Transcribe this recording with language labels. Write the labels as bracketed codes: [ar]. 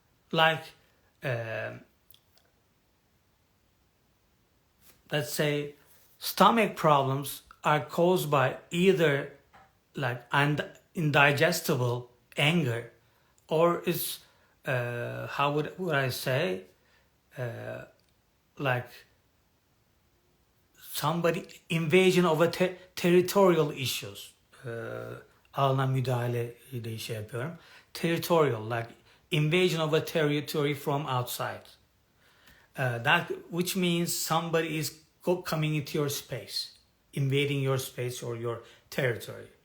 [en] Like, let's say, stomach problems are caused by either like indigestible anger, or is how would I say, like somebody invasion of a territorial issues. [tr] Alana müdahale ile şey yapıyorum. [en] Territorial, like invasion of a territory from outside. That which means somebody is coming into your space, invading your space or your territory.